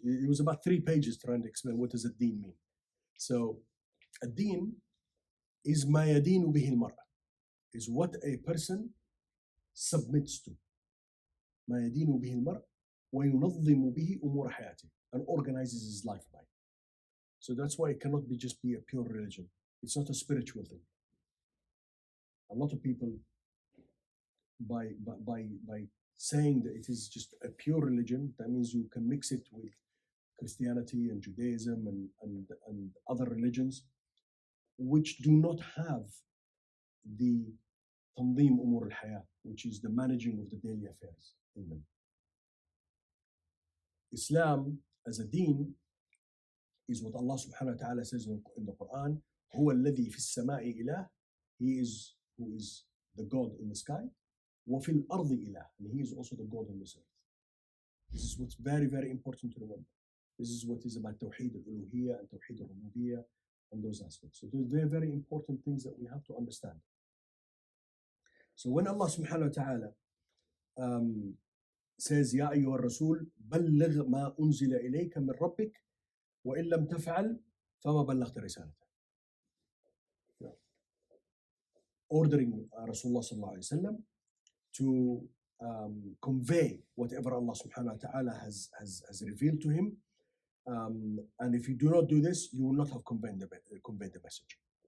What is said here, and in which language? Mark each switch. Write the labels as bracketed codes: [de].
[en] It was about 3 pages trying to explain what does ad-deen mean. So ad-deen is [ar] ma yadinu bihi al-mar'a, [en] is what a person submits to. [ar] ما يدين به المرء وينظم به أمور حياته, [en] and organizes his life by. So that's why it cannot just be a pure religion. It's not a spiritual thing. A lot of people, by saying that it is just a pure religion, that means you can mix it with Christianity and Judaism and other religions, which do not have the [ar] تنظيم أمور الحياة, [en] which is the managing of the daily affairs in them. Islam as a deen is what Allah subhanahu wa ta'ala says in the Quran, [ar] هو الذي في السماء إله, [en] He is who is the God in the sky, [ar] وفي الأرض إله, [en] and He is also the God on this earth. This is what's very, very important to remember. This is what is about Tawheed al-Uluhiyya and Tawheed al-Rububiyyah and those aspects. So those are very, very important things that we have to understand. So when Allah subhanahu wa ta'ala says, [ar] يا أيها الرسول بلغ ما أنزل إليك من ربك وإن لم تفعل فما بلغت رسالته. [en] Ordering Rasulullah sallallahu alayhi wa sallam to convey whatever Allah subhanahu wa ta'ala has revealed to him. And if you do not do this, you will not have conveyed the message.